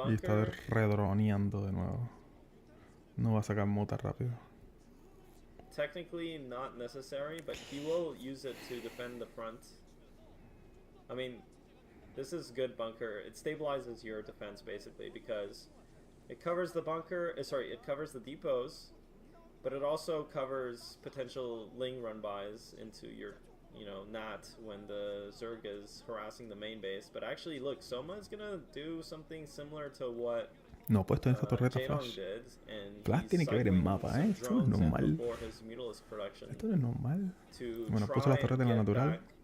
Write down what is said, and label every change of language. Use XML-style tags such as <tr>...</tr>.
<es>y está redroneando de nuevo. No va a sacar muta rápido.</es> <en>Technically not necessary, but he will use it to defend the front. I mean, this is good bunker. It stabilizes your defense basically because it covers the bunker. It covers the depots, but it also covers potential Ling run-bys into your, Nat when the Zerg is harassing the main base. But actually, look, Soma is gonna do something similar to what</en> <es>no puesto en esa torreta Flash. Flash tiene que ver el mapa, ¿eh? Esto no es normal. Esto no es normal. Bueno, puso la torreta en la natural.</es>